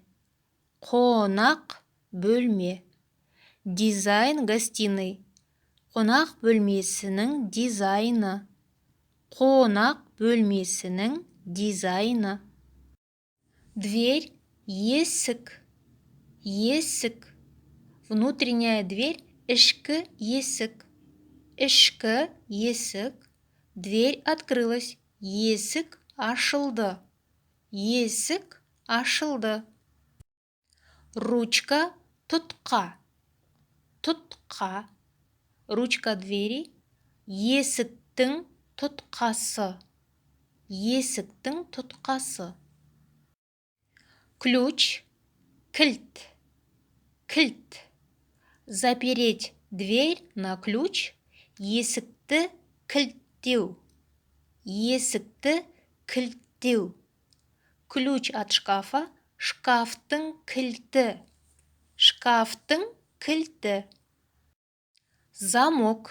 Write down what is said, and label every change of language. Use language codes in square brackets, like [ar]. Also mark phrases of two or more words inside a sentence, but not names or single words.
[kk] Қонақ бөлме. [ru] Дизайн гостиной. [kk] Қонақ бөлмесінің дизайны. Қонақ бөлмесінің дизайны. Дверь есік. Есік. [ru] Внутренняя дверь [kk] ішкі есік. Ішкі есік. [ru] Дверь открылась. [kk] Есік ашылды. Есік ашылды. Ручка тұтқа. Тұтқа. [ru] Ручка двери [kk] есіктің тұтқасы. Есіктің тұтқасы. Ключ кілт. Кілт. [ru] Запереть дверь на ключ. [kk] Есікті кілттеу. Есікті кілттеу. [ru] Ключ от шкафа. [kk] Шкафтың кілті. Шкафтың кілті. Замок.